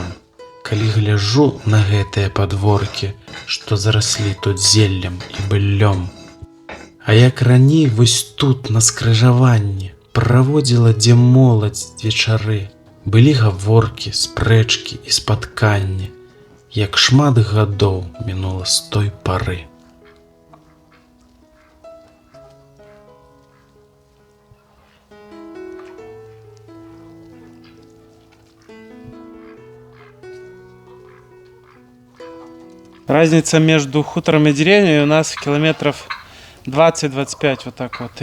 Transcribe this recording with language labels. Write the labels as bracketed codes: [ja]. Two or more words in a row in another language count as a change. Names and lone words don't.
[be] Калі гляжу на гэтыя падворкі, што зараслі тут зеллем і быллём. А як раней вось тут, на скрыжаванні, праводзіла дзе моладзь вечары, былі гаворкі, спрэчкі і спатканні, як шмат гадоў мінула з той пары. [ru] Разница между хутором и деревней у нас километров 20-25 вот так вот.